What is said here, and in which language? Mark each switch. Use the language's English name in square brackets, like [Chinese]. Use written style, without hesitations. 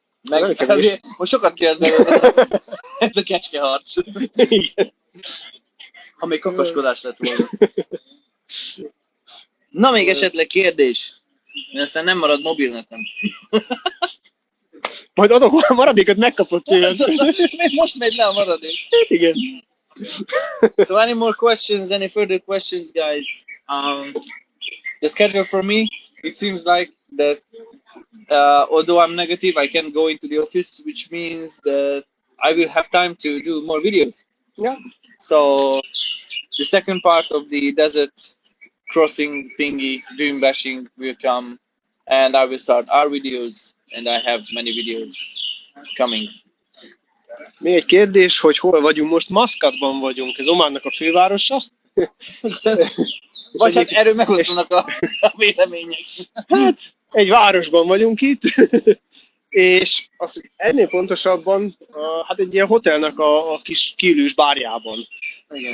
[Hungarian] Meg azért most sokat kérd belőle ez a kecskeharc. Igen. Ha még kakaskodás lett volna. Na, még esetleg kérdés. Én aztán nem marad mobilnetem. Majd adok a maradékot, megkapod tőled. Most megy le a maradék. Igen. [English] So any more questions, any further questions, guys? The schedule for me, it seems like that although I'm negative, I can go into the office, which means that I will have time to do more videos. Yeah. So the second part of the desert crossing thingy, dream bashing, will come, and I will start our videos, and I have many videos coming. [Hungarian] Még egy kérdés, hogy hol vagyunk most? Maszkatban vagyunk, ez Ománnak a fővárosa. Vagy hát erről megosztanak a vélemények. Hát, egy városban vagyunk itt, és az, hogy ennél pontosabban, hát egy ilyen hotelnek a kis kiülős bárjában. Igen.